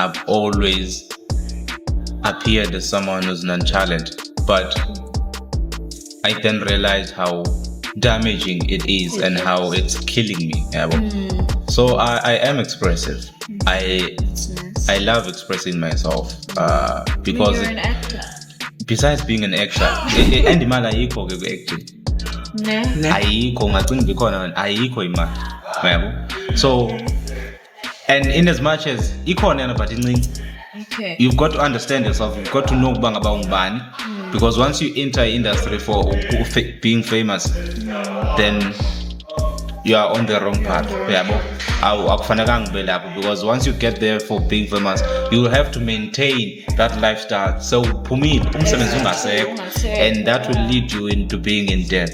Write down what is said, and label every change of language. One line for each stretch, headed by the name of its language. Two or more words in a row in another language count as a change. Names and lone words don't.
English: I've always appeared as someone who's nonchalant, but I then realized how damaging it is and how it's killing me. So I am expressive. I love expressing myself because you're an actor. Besides being an actor, and
Xhosa: imali ayikho ke ku-acting. Ayikho ngacinga ikhona ayikho imali. Yabo.
English: So and in as much as ikhona but incinci. Okay. You've got to understand yourself. You've got to know
Xhosa: ukuba ngaba ungubani.
English: Because once you enter industry for being famous, then you are on the wrong path. Because once you get there for being famous, you will have to maintain that lifestyle. So and that will lead you into being in debt.